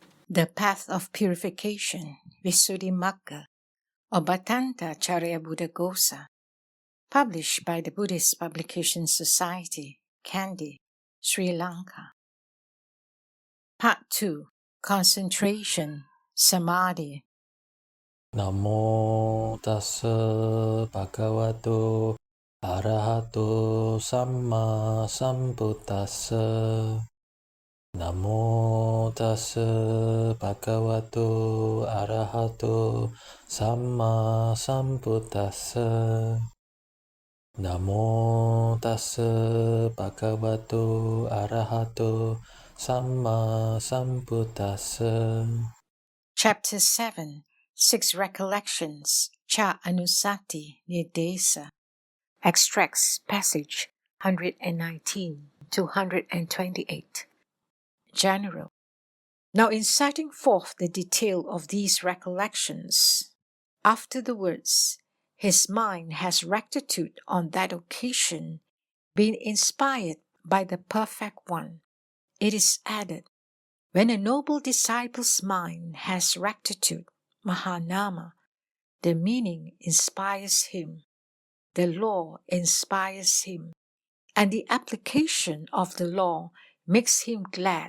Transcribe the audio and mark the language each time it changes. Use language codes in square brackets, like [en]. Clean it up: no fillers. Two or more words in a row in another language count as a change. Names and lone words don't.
[en] The Path of Purification, Visuddhimagga, or Bhadantācariya Buddhaghosa, published by the Buddhist Publication Society, Kandy, Sri Lanka. Part 2. Concentration, Samadhi. [pi] Namo tassa bhagavato arahato samma sambuddhassa. Namo tassa bhagavato arahato samma sambuddhassa. Namo tassa bhagavato arahato samma sambuddhassa. [en] Chapter 7. 6 Recollections, [pi] Cha Anusati Nirdesa. [en] Extracts, passage 119 to 128. General. Now, in setting forth the detail of these recollections, after the words, his mind has rectitude on that occasion, been inspired by the Perfect One, it is added, when a noble disciple's mind has rectitude, Mahanama, the meaning inspires him, the law inspires him, and the application of the law makes him glad.